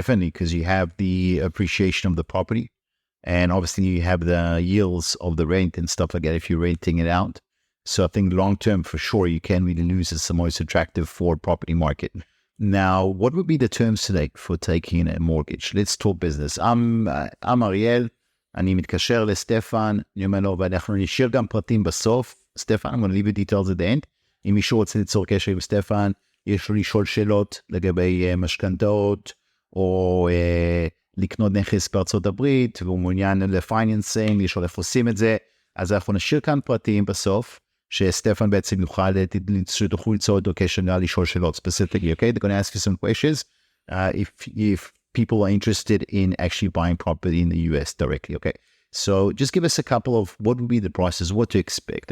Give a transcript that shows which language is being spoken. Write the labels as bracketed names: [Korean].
[English] Definitely, because you have the appreciation of the property and obviously you have the yields of the rent and stuff like that if you're renting it out. So I think long-term for sure, you can really lose. It's the most attractive for property market. Now, what would be the terms today for taking a mortgage? Let's talk business. I'm [Hebrew] אריאל, אני מתקשר לסטפן, אני אומר לו, ואנחנו נשאיר גם פרטים בסוף. [English] סטפן, I'm going to leave you details at the end. [Hebrew] אם מישהו רוצה ליצור קשר עם סטפן, יש לו לשאול שאלות לגבי משכנתאות, או לקנות נכס בארצות הברית, והוא מעוניין לפייננסינג, לשאול איך עושים את זה. אז אנחנו נשאיר כאן פרטים בסוף, שסטפן בעצם יוכל, שתוכלו ליצור אותו קשר לשאול שאלות [English] specifically, okay? They're going to ask you some questions if people are interested in actually buying property in the US directly, okay? So just give us a couple of what would be the process, what to expect.